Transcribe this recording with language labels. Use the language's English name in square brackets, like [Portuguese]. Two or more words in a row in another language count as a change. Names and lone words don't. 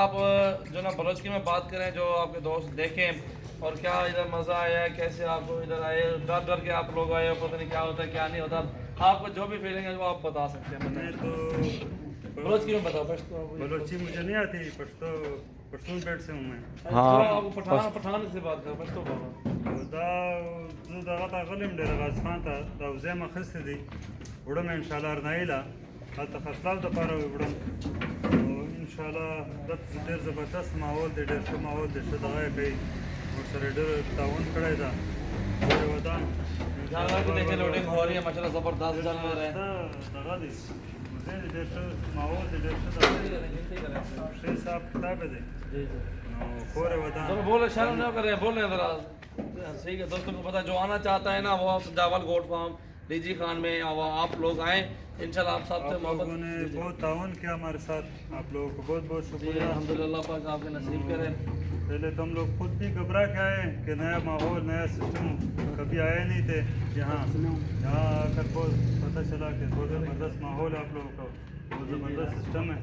[Hindi] आप जो ना बलोचकी में बात करें, जो आपके दोस्त देखें और क्या इधर मज़ा आया है, कैसे आपको इधर आए, डर डर के आप लोग आए हो, पता नहीं क्या होता है क्या नहीं होता, आपको जो भी फीलिंग है वो आप बता सकते हैं। मैं तो बलोचकी में बताओ बस। बलोची मुझे नहीं आती, पश्तून पेट से हूँ मैं। हाँ, आपको पठान से बात कर बस तो बोलो। [Pashto] دا زه دغه ته غلم ډېر غازخان ته دا وزې مې اخیستې دي، وړم یې انشاءالله ارنایله هلته خرڅلاو دپاره وړم. نو انشاءالله دلته ډېر زبردست ماحول دی، ډېر ښه ماحول دی، ښه دغه یې کوي، ورسره ډېر تعاون کړی ده. پورې ودان [Hindi] जानवर भी देखे लोडिंग हो रही है माशाल्लाह, जबरदस्त जानवर है। [Pashto] دغه دی وزې دی، ډېر ښه ماحول دی، ډېر ښه دغه دی، ښه حساب کتاب یې دی. [Hindi] जी जी, [Pashto] نو پورې ودان [Hindi] चलो बोले शर्म नहीं कर रहे हैं, बोल रहे हैं जरा। ठीक है दोस्तों को पता, जो आना चाहता है ना वो सजावल गोट फार्म डीजी खान में आप लोग आए इंशाल्लाह। आप सबसे आप लोगों ने बहुत ताउन किया हमारे साथ, आप लोगों को बहुत बहुत शुक्रिया। अल्हम्दुलिल्लाह पाक आपके नसीब करें। पहले तो हम लोग खुद भी घबरा के आए कि नया माहौल नया सिस्टम, कभी आए नहीं थे यहाँ आकर बहुत पता चला कि बहुत ज़बरदस्त माहौल है आप लोगों का, बहुत ज़बरदस्त सिस्टम है।